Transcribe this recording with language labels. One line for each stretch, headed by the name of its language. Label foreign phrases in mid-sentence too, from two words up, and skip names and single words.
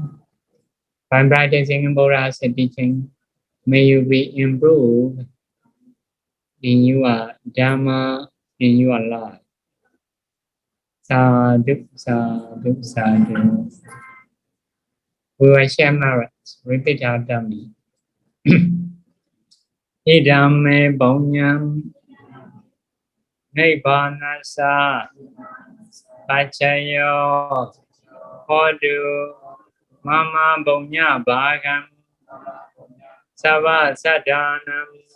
English: By practicing Buddha's teaching, may you be improved in your Dharma, in your life.
Pali: Sadhu, sadhu, sadhu.
English: We will share merit. Repeat after me.
Pali: Idame bonyam nibbanasa pachayo hodu mama bonya bhagam sava sadanam